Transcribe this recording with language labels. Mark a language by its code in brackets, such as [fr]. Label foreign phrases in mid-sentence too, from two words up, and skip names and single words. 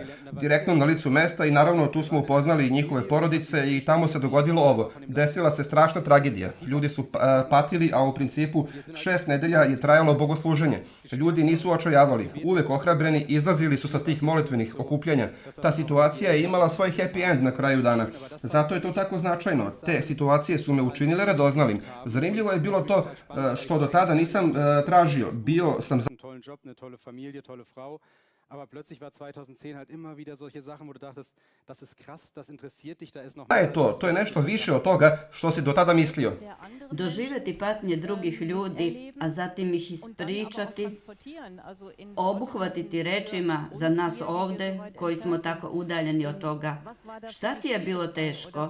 [sr] Direktno na licu mesta i naravno tu smo upoznali njihove porodice i tamo se dogodilo ovo. Desila se strašna tragedija. Ljudi su patili, a u principu 6 nedelja je trajalo bogosluženje. Ljudi nisu očajavali. Uvek ohrabreni izlazili su sa tih molitvenih okupljanja. Ta situacija je imala svoj [en] happy end [sr] na kraju dana. Zato je to tako značajno. Te situacije su me učinile radoznalim. Zanimljivo je bilo to što do tada nisam tražio. Bio sam [de] Aber plötzlich war 2010 halt immer wieder solche Sachen, wo du dachtest, das ist krass, das interessiert dich, da ist noch... [sr] To je nešto više od toga što si do tada mislio. Doživjeti patnje drugih ljudi, a zatim ih ispričati, obuhvatiti rečima za nas ovde, koji smo tako udaljeni od toga. Šta ti je bilo teško?